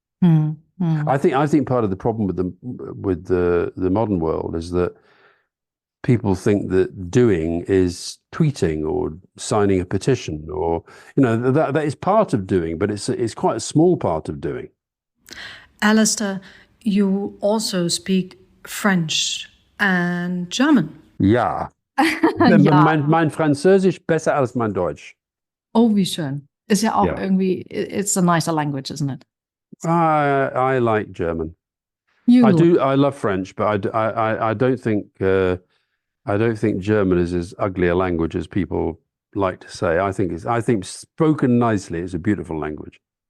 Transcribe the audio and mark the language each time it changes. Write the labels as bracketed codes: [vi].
[en] I think part of the problem with the modern world is that people think that doing is tweeting or signing a petition, or that is part of doing, but it's quite a small part of doing. Alastair, you also speak French and German. [de] Ja. Ja. Mein Französisch besser als mein Deutsch. Oh, wie schön. Ist ja auch Ja. irgendwie, [en] it's a nicer language, isn't it? I like German. I love French, but I don't think German is as ugly a language as people like to say. I think spoken nicely is a beautiful language.